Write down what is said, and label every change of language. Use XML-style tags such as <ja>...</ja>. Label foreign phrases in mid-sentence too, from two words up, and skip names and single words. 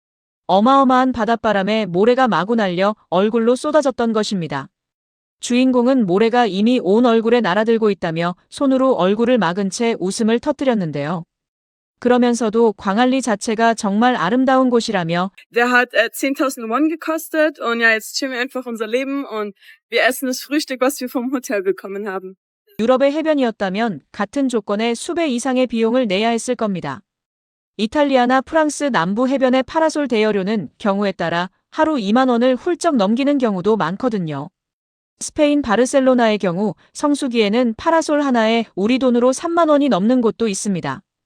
<ko>어마어마한 바닷바람에 모래가 마구 날려 얼굴로 쏟아졌던 것입니다. 주인공은 모래가 이미 온 얼굴에 날아들고 있다며 손으로 얼굴을 막은 채 웃음을 터뜨렸는데요. 그러면서도 광안리 자체가 정말 아름다운 곳이라며</ko> <de>Der hat 10.000 Won gekostet und ja, jetzt chillen wir einfach unser Leben und wir essen das Frühstück, was wir vom Hotel bekommen haben.</de> <ko>유럽의 해변이었다면 같은 조건에 수배 이상의 비용을 내야 했을 겁니다. 이탈리아나 프랑스 남부 해변의 파라솔 대여료는 경우에 따라 하루 2만 원을 훌쩍 넘기는 경우도 많거든요. 스페인 바르셀로나의 경우 성수기에는 파라솔 하나에 우리 돈으로 3만 원이 넘는 곳도 있습니다.</ko>